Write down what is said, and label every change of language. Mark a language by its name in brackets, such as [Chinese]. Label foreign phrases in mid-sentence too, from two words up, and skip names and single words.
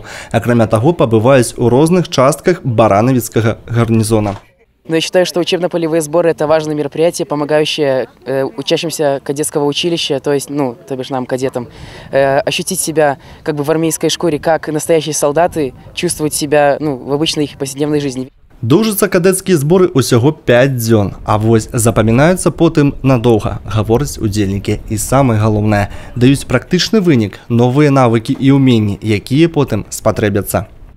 [Russian] А кроме того, побывают у разных частках Барановицкого гарнизона. Но я считаю, что учебно-полевые сборы – это важное мероприятие, помогающее учащимся кадетского училища, то есть, то бишь нам, кадетам, ощутить себя как бы в армейской шкуре, как настоящие солдаты, чувствовать себя в обычной их повседневной жизни. [Belarusian] Доўжацца [Russian] кадетские сборы [Belarusian] усяго 5 дзён, а вось запамінаюцца потым надоўга, гавораць удзельнікі. І самае галоўнае, даюць практычны вынік, новыя навыкі і ўменні, якія потым спатрэбяцца.